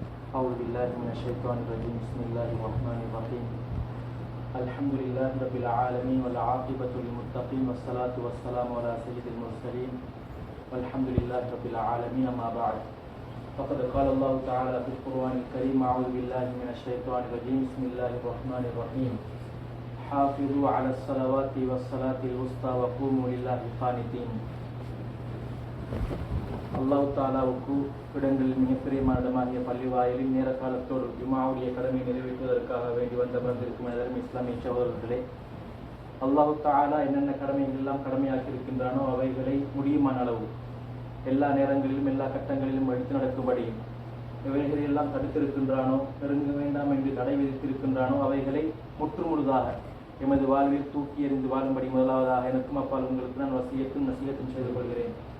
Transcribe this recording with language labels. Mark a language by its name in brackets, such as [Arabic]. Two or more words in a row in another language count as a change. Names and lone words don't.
[Arabic] أعوذ بالله من الشيطان الرجيم بسم الله الرحمن الرحيم الحمد لله رب العالمين والعاقبة للمتقين والصلاة والسلام على سيد المرسلين والحمد لله رب العالمين ما بعد فقد قال الله تعالى في القرآن الكريم أعوذ بالله من الشيطان الرجيم بسم الله الرحمن الرحيم حافظوا على الصلوات والصلاة الوسطى وقوموا لله قانتين [Tamil] அல்லாஹ் தாலாவுக்கு இடங்களில் மிகப்பெரியமான இடமாகிய பள்ளிவாயிலில் நேர காலத்தோடு ஜுமாவுடைய கடமை நிறைவேற்றுவதற்காக வேண்டி வந்திருக்கும் எனதரும் இஸ்லாமிய சகோதரர்களே, அல்லாஹ் தாலா என்னென்ன கடமைகள் எல்லாம் கடமையாக்கி இருக்கின்றானோ அவைகளை முடியுமான அளவு எல்லா நேரங்களிலும் எல்லா கட்டங்களிலும் எடுத்து நடக்கும்படியும், இவைகளை எல்லாம் தடுத்திருக்கின்றானோ நெருங்க வேண்டாம் என்று தடை விதித்திருக்கின்றானோ அவைகளை முற்றுமுழுதாக எமது வாழ்வில் தூக்கி எறிந்து வாழும்படி முதலாவதாக எனக்கும் அப்பால் உங்களுக்கு நான் வசியத்தும் நசியத்தும் செய்து கொள்கிறேன்.